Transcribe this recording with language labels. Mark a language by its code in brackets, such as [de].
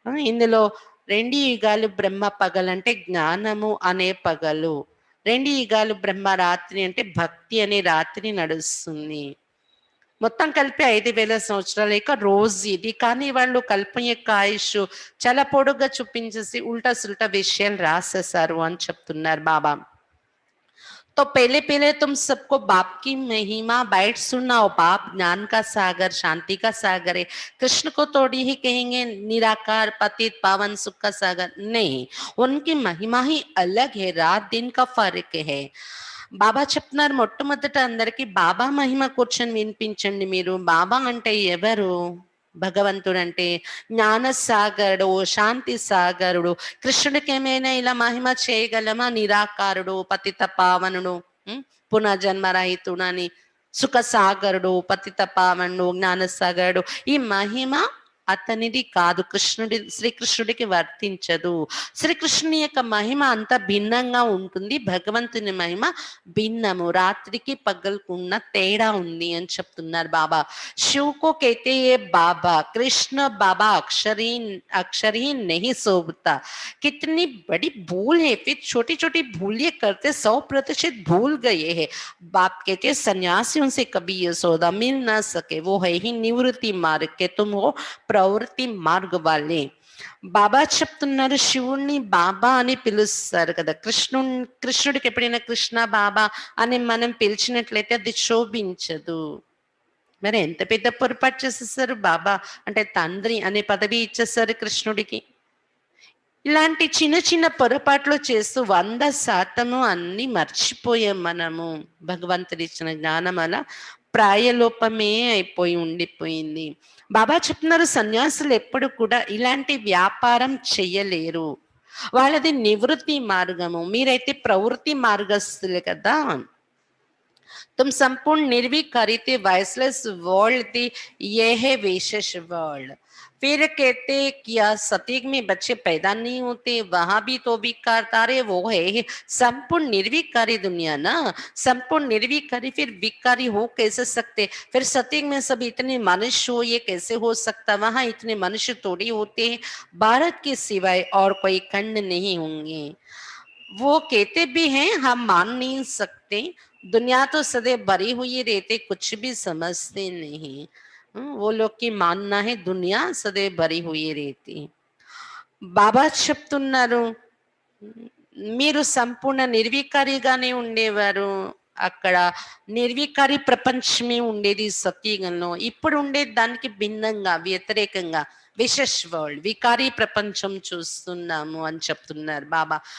[te] ఇందులో 2 యుగాలు బ్రహ్మ పగలు అంటే జ్ఞానము అనే పగలు, 2 యుగాలు బ్రహ్మ రాత్రి అంటే భక్తి అనే రాత్రి నడుస్తుంది. మొత్తం కలిపి 5,000 సంవత్సరాల యొక్క రోజు ఇది. కానీ వాళ్ళు కల్పం యొక్క ఆయుష్ చాలా పొడుగ్గా చూపించేసి ఉల్టా సుల్టా విషయాలు రాసేసారు అని చెప్తున్నారు బాబా. [hi] तो पहले पहले तुम सबको बाप की महिमा बैठ सुनाओ। बाप ज्ञान का सागर, शांति का सागर है। कृष्ण को थोड़ी ही कहेंगे निराकार पतित पावन सुख का सागर, नहीं, उनकी महिमा ही अलग है, रात दिन का फर्क है. [te] బాబా చెప్తున్నారు, మొట్టమొదట అందరికి బాబా మహిమ కూర్చొని వినిపించండి. మీరు బాబా అంటే ఎవరు? భగవంతుడు అంటే జ్ఞాన సాగరుడు, శాంతి సాగరుడు. కృష్ణుడికి ఏమైనా ఇలా మహిమ చేయగలమా? నిరాకారుడు, పతిత పావనుడు, పునర్జన్మరహితుడు అని, సుఖ సాగరుడు, పతిత పావనుడు, జ్ఞాన సాగరుడు. ఈ మహిమ అతనిది కాదు, శ్రీకృష్ణుడికి వర్తించదు. శ్రీకృష్ణుని యొక్క మహిమ అంత భిన్నంగా ఉంటుంది, భగవంతుని మహిమ భిన్నము, రాత్రికి పగలకున్న తేడా ఉంది అని చెప్తున్నారు బాబా. [hi] శివకో कहते ये बाबा, कृष्ण बाबा अक्षर ही नहीं शोभता. कितनी बड़ी भूल है, फिर छोटी छोटी भूलें करते 100% भूल गए हैं. बाप कहते सन्यासियों से कभी ये सौदा मिल ना सके, वो है ही निवृत्ति मार्ग के, तुम हो [te] ప్రవృత్తి మార్గ వాళ్ళే. బాబా చెప్తున్నారు, శివుణ్ణి బాబా అని పిలుస్తారు కదా, కృష్ణుడికి ఎప్పుడైనా కృష్ణ బాబా అని మనం పిలిచినట్లయితే అది శోభించదు. మరి ఎంత పెద్ద పొరపాటు చేసేసారు, బాబా అంటే తండ్రి అనే పదవి ఇచ్చేసారు కృష్ణుడికి. ఇలాంటి చిన్న చిన్న పొరపాట్లు చేస్తూ 100% అన్ని మర్చిపోయాం మనము. భగవంతుడు ఇచ్చిన జ్ఞానం అలా ప్రాయలోపమే అయిపోయి ఉండిపోయింది. బాబా చెప్తున్నారు, సన్యాసులు ఎప్పుడు కూడా ఇలాంటి వ్యాపారం చెయ్యలేరు, వాళ్ళది నివృత్తి మార్గము, మీరైతే ప్రవృత్తి మార్గస్తులే కదా. [hi] तुम संपूर्ण निर्विकारी थे, वॉइसलेस वर्ल्ड थी, ये है विशेष वर्ल्ड। फिर कहते क्या सतयुग में बच्चे पैदा नहीं होते, वहां भी तो विकार तारे, वो है संपूर्ण निर्विकारी दुनिया ना। संपूर्ण निर्विकारी फिर विकारी हो कैसे सकते? फिर सतयुग में सब इतने मनुष्य हो, ये कैसे हो सकता? वहां इतने मनुष्य थोड़ी होते हैं, भारत के सिवाय और कोई खंड नहीं होंगे। वो कहते भी हैं हम मान नहीं सकते, दुनिया तो सदैव भरी हुई रहते, कुछ भी समझते नहीं। वो लोग की मानना है दुनिया सदैव भरी हुई रहती। [te] బాబా చెప్తున్నారు, మీరు సంపూర్ణ నిర్వికారిగానే ఉండేవారు అక్కడ. నిర్వికారి ప్రపంచమే ఉండేది సత్యుగంలో. ఇప్పుడు ఉండే దానికి భిన్నంగా వ్యతిరేకంగా విశేష్ వరల్డ్, వికారీ ప్రపంచం చూస్తున్నాము అని చెప్తున్నారు బాబా.